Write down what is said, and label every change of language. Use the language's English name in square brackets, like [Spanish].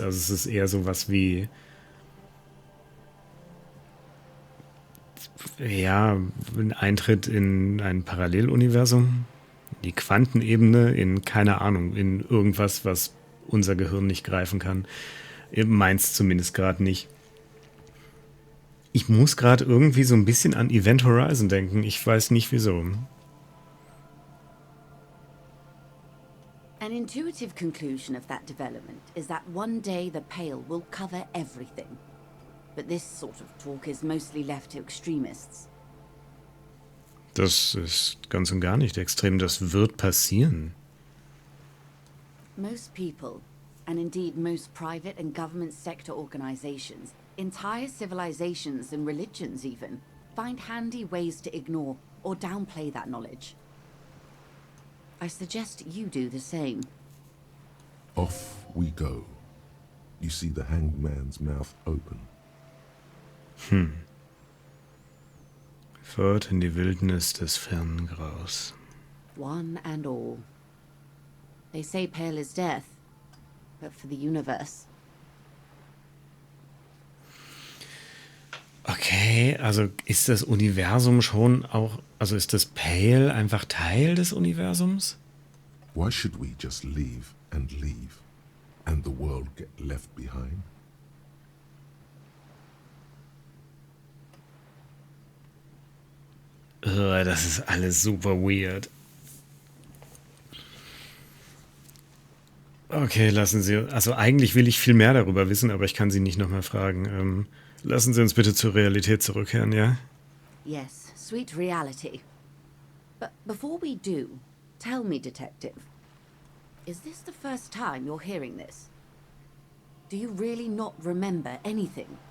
[German] Also es ist eher sowas wie, ja, ein Eintritt in ein Paralleluniversum, die Quantenebene, in, keine Ahnung, in irgendwas, was unser Gehirn nicht greifen kann. Meins zumindest gerade nicht. Ich muss gerade irgendwie so ein bisschen an Event Horizon denken. Ich weiß nicht wieso. [English] An intuitive conclusion of that development is that one day the Pale will cover everything. But this sort of talk is mostly left to extremists. [German] Das ist ganz und gar nicht extrem. Das wird passieren. [English] Most people, and indeed most private and government sector organizations, entire civilizations and religions even, find handy ways to ignore or downplay that knowledge. I suggest you do the same. Off we go. You see the hanged man's mouth open. [German] Fort in die Wildnis des fernen Graus. [English] One and all. They say pale is death, but for the universe. [German] Okay, also ist das Universum schon auch, also ist das Pale einfach Teil des Universums? [English] Why should we just leave and the world get left behind? [German] Das ist alles super weird. Okay, lassen Sie, also eigentlich will ich viel mehr darüber wissen, aber ich kann Sie nicht nochmal fragen. Lassen Sie uns bitte zur Realität zurückkehren, ja? [English] Yes, sweet reality. But before we do, tell me, Detective, is this the first time you're hearing this? Do you really not remember anything?